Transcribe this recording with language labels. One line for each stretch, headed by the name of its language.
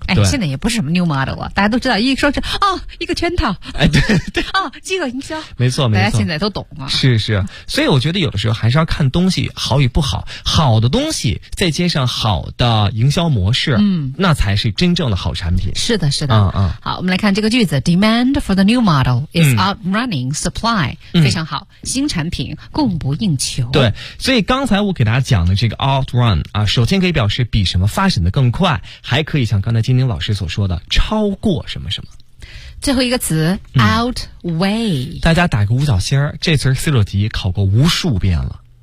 Chinese: 哎，现在也不是什么
English: new model
Chinese: 啊，大家都知道，一说是啊、哦，一个圈套。哎，对啊、哦，饥饿营销。没错，没错，大家现在都懂啊。是是，所以我觉得有的时候还是要看东西好与不好，好的东西再接上好的营销模式，嗯，那才是真正的好产品。是的，是的，嗯嗯。好，我们来看这个句子
English: ：Demand for the new model is outrunning supply、
Chinese: 嗯。非常好，新产品供不应求。对，所以刚才我给大家讲的这个 outrun 啊，首先可以表示比什么发展的更快，还可以像刚才金宁老师所说的超过什么什么。最后一个词、outweigh，大家打个五角星，这词思路题考过无数遍了。